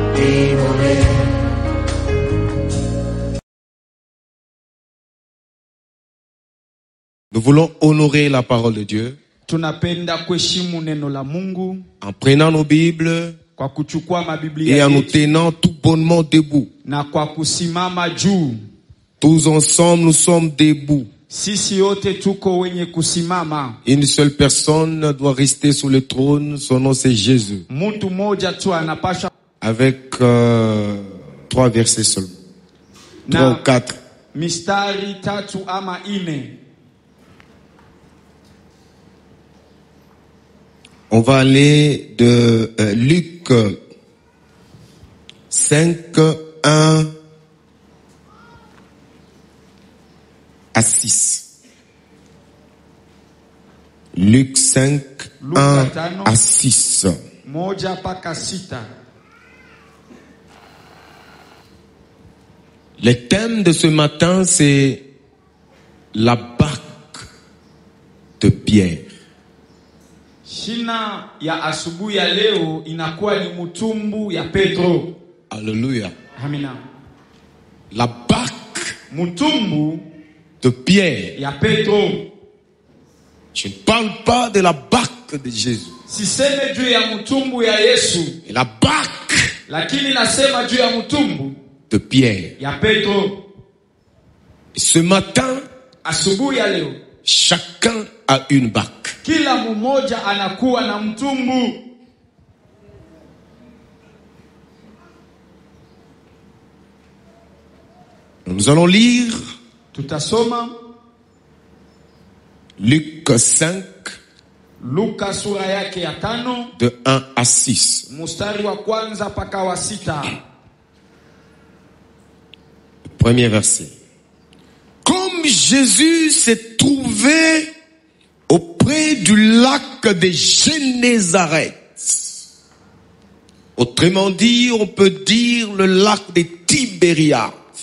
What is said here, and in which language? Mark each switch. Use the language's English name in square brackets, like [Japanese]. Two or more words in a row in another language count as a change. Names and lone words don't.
[French] Nous voulons honorer la parole de Dieu [Swahili] Tunapenda kuheshimu neno la Mungu [French] en prenant nos Bibles [Swahili] kwa kuchukua mabiblia [French] et en nous [Swahili] yetu [French] tenant tout bonnement debout. [Swahili] na kwa kusimama juu. [French] Tous ensemble, nous sommes debout. [Swahili] Sisi yote tuko wenye kusimama. [French] Une seule personne doit rester sur le trône, son nom c'est Jésus. [Swahili] Mtu mmoja tu anapasha [French] Avec 3 versets seulement. 3 ou 4. [Swahili] mistari 3 ama 4. [French] On va aller de Luc 5, 1 à 6. Luc 5, 1 à 6. [Swahili] Moja paka 6. [French] Le thème de ce matin, c'est la barque de Pierre. [Swahili] Shina ya asubuhi ya leo inakuwa ni mutumbu ya Petro. [French] Alléluia. [Swahili] Amina. [French] La barque [Swahili] Mutumbu [French] de Pierre. [Swahili] ya Petro. [French] Je ne parle pas de la barque de Jésus. [Swahili] Siseme juu ya mutumbu ya Yesu. [French] Et la barque [Swahili] Lakini nasema juu ya mutumbu [French] de Pierre. [Swahili] ya Petro. [French] Et ce matin, [Swahili] Asubuhi ya leo [French] chacun a une barque. [Swahili] kila mmoja anakuwa na mtumbu. [French] Nous allons lire [Swahili] Tutasoma [French] Luc 5, [Swahili] Luka sura yake ya 5 [French] de 1 à 6. [Swahili] mstari wa kwanza paka wa 6. [French] Premier verset. Comme Jésus s'est trouvé auprès du lac de Génézareth, autrement dit, on peut dire le lac de Tibériade.